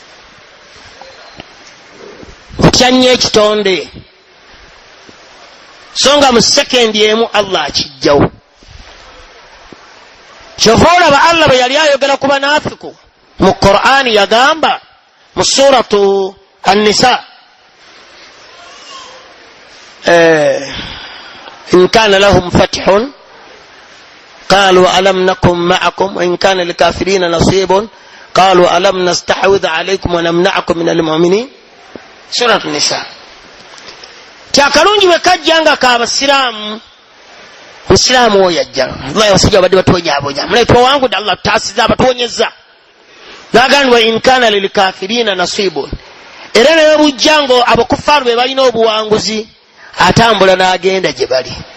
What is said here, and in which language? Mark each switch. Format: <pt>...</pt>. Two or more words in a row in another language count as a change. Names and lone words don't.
<lg>Otya nnyo ekitonde, so nga mu sekendi emu Allah akijjawo. Kyova olaba Allah bwe yali ayogera ku banaafiku mu Qur'ani yagamba mu suratu An-Nisa,</lg> <ar>إن كان لهم فتح قالوا ألم نكن معكم وإن كان للكافرين نصيب قالوا ألم نستحوذ عليكم ونمنعكم من المؤمنين. سورة النساء.</ar> <lg>Kyakalungi bwe kajjanga k'abasiraamu, musiraamu oyo yajja, Allah abasajja badde batwonyaabonya, muleetwa wangudde Allah taasiza abatwonyezza, n'agamba</lg> <ar>إن كان للكافرين نصيب.</ar> <lg>Era naye bujjango abakufaaru be balina obuwanguzi, atambula n'agenda gye bali.</lg>